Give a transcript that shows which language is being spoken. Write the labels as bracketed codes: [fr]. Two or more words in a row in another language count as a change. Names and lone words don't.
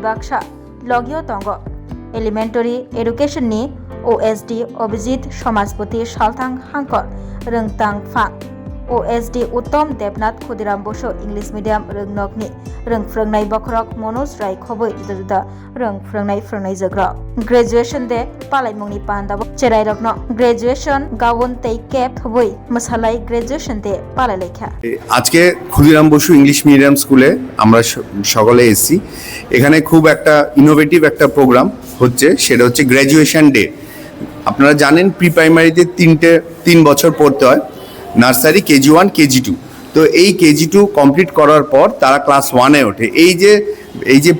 [trp] Baksha logyo tongo Elementary Education ni OSD Obijit Somajpoti Salthang Hangkor Rungtang Phang OSD Uttom Debnath Khudiram Bosho English Medium Rungnokni Rungfrungnai Bokrok Monoj Rai Khoboi juda Rungfrungnai Jagrok Graduation de Palaimungni Pandabo Cherai Rokno Graduation Gawon Tei Kep Khoboi Masalai Graduation de Palai Lekha [bn] আজকে ক্ষুদিরাম বসু ইংলিশ মিডিয়াম স্কুলে আমরা সকলে এসেছি এখানে খুব একটা ইনোভেটিভ একটা প্রোগ্রাম হচ্ছে সেটা হচ্ছে [en] graduation day [bn] আপনারা জানেন [en] pre primary [bn] 3 বছর পড়তে হয় নার্সারি KG1 KG2 তো এই KG2 কমপ্লিট করার পর তারা ক্লাস 1-এ ওঠে এই যে